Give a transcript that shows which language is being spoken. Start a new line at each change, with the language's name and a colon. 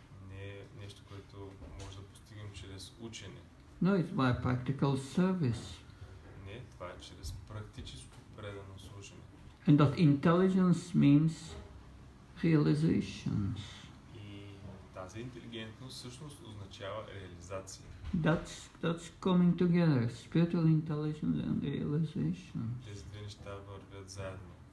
Bulgarian: Не е нещо, което може да постигнем чрез учене.
English: No, it's by practical service.
Bulgarian: Не, това е чрез практическо предано служене.
English: And that intelligence means realizations.
Bulgarian: И тази интелигентност всъщност означава реализация.
English: That's coming together, spiritual intelligence and realization.
Bulgarian: Тези две неща вървят заедно.